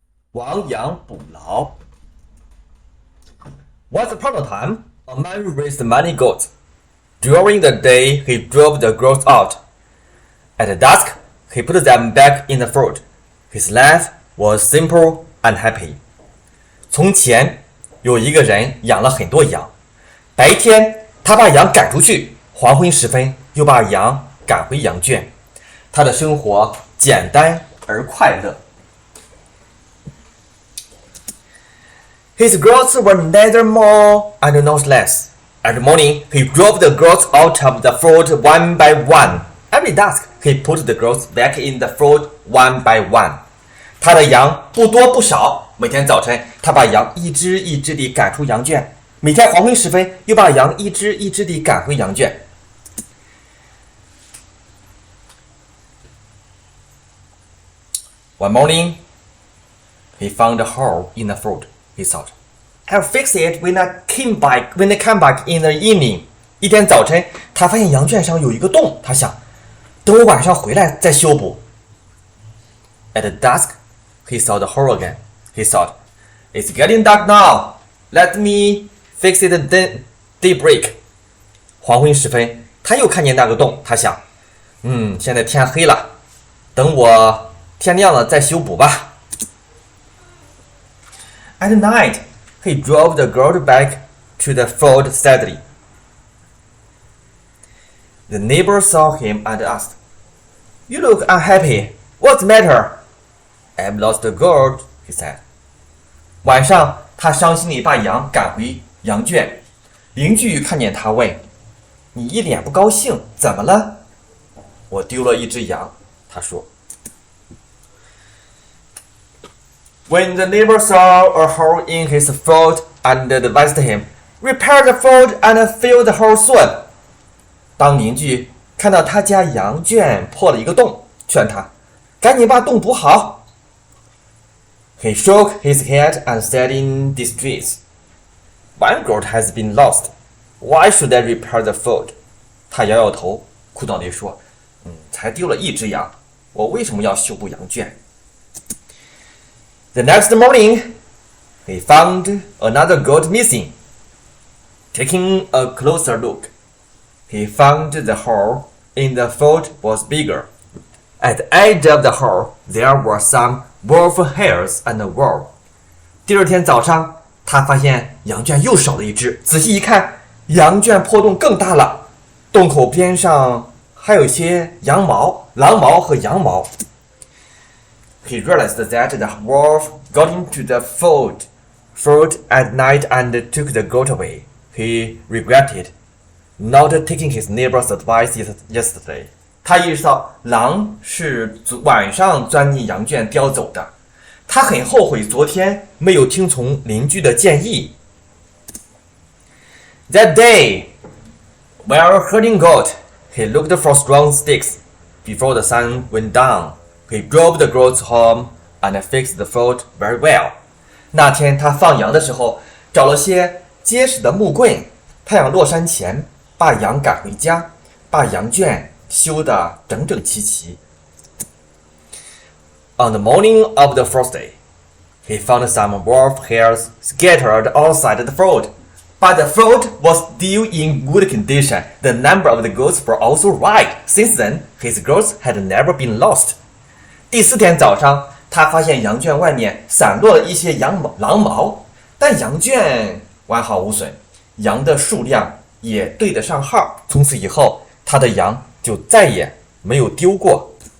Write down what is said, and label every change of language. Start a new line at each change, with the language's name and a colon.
Chinese: 亡羊补牢。
English: Once upon a time, a man raised many goats. During the day, he drove the goats out. At dusk, he put them back in the fold. His life was simple and happy.
Chinese: 从前有一个人养了很多羊，白天他把羊赶出去，黄昏时分又把羊赶回羊圈。他的生活简单而快乐。
English: His goats were neither more and not less. Every morning, he drove the goats out of the fold one by one. Every dusk, he put the goats back in the fold one by one.
Chinese: 他的羊不多不少，每天早晨他把羊一只一只地赶出羊圈，每天黄昏时分又把羊一只一只地赶回羊圈。
English: One morning, he found a hole in the fold. He thought, "I'll fix it when I come back in the evening."
Chinese: 一天早晨，他发现羊圈上有一个洞，他想，等我晚上回来再修补。
English: At dusk, he saw the hole again. He thought, "It's getting dark now. Let me fix it at daybreak."
Chinese: 黄昏时分，他又看见那个洞，他想，现在天黑了，等我天亮了再修补吧。
English: At night, he drove the goat back to the fold sadly. The neighbor saw him and asked, "You look unhappy. What's the matter?" "I've lost the goat," he said.
Chinese: 晚上，他伤心地把羊赶回羊圈。邻居看见他问：“你一脸不高兴，怎么了？”“我丢了一只羊。” 他说。
English: When the neighbor saw a hole in his fold and advised him, "Repair the fold and fill the hole soon."
Chinese: 当邻居看到他家羊圈破了一个洞，劝他赶紧把洞补好。
English: He shook his head and said in distress, "One goat has been lost. Why should I repair the fold?"
Chinese: 他摇摇头，苦恼地说：“才丢了一只羊，我为什么要修补羊圈？”
English: The next morning, he found another goat missing. Taking a closer look, he found the hole in the fold was bigger. At the edge of the hole, there were some wolf hairs and a wool.
Chinese: 第二天早上，他发现羊圈又少了一只。仔细一看，羊圈破洞更大了，洞口边上还有些羊毛、狼毛和羊毛。
English: He realized that the wolf got into the fold at night and took the goat away. He regretted not taking his neighbor's advice yesterday.
Chinese: 他意识到狼是晚上钻进羊圈叼走的，他很后悔昨天没有听从邻居的建议。
English: That day, while herding goat, he looked for strong sticks. Before the sun went down, he drove the goats home and fixed the fold very well.
Chinese: 那天他放羊的时候，找了些结实的木棍，太阳落山前把羊赶回家，把羊圈修得整整齐齐。
English: On the morning of the first day, he found some wolf hairs scattered outside the fold. But the fold was still in good condition. The number of the goats were also right. Since then, his goats had never been lost.
Chinese: 第四天早上，他发现羊圈外面散落了一些狼毛，但羊圈完好无损，羊的数量也对得上号。从此以后，他的羊就再也没有丢过。